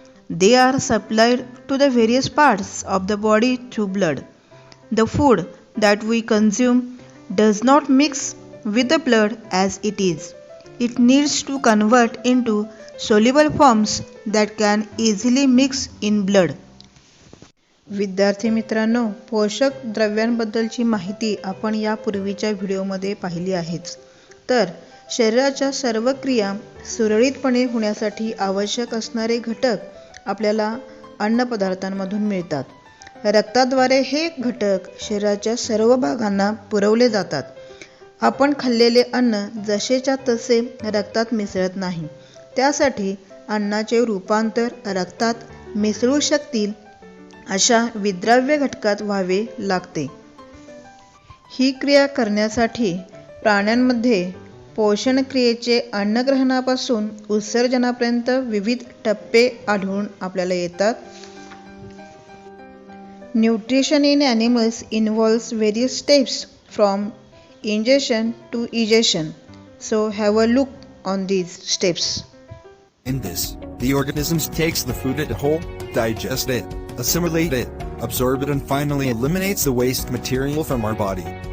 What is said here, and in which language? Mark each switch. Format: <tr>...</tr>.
<en>They are supplied to the various parts of the body through blood. The food that we consume does not mix with the blood as it is. It needs to convert into soluble forms that can easily mix in blood.</en> <mr>विद्यार्थी मित्रांनो, पोषक द्रव्यांबद्दलची माहिती आपण यापूर्वीच्या व्हिडिओमध्ये पाहिली आहेच. तर शरीराच्या सर्व क्रिया सुरळीतपणे होण्यासाठी आवश्यक असणारे घटक आपल्याला अन्नपदार्थांमधून मिळतात. रक्ताद्वारे हे घटक शरीराच्या सर्व भागांना पुरवले जातात. आपण खाल्लेले अन्न जसेच्या तसे रक्तात मिसळत नाही. त्यासाठी अन्नाचे रूपांतर रक्तात मिसळू शकतील अशा विद्राव्य घटकात व्हावे लागते. ही क्रिया करण्यासाठी प्राण्यांमध्ये पोषण क्रियेचे अन्नग्रहणापासून उत्सर्जनापर्यंत विविध टप्पे आढळून आपल्याला येतात.</mr> <en>Nutrition in animals involves various steps from ingestion to egestion. So have a look on these steps. In this, the organism takes the food as a whole, digests it, assimilates it, absorbs it and finally eliminates the waste material from our body.</en>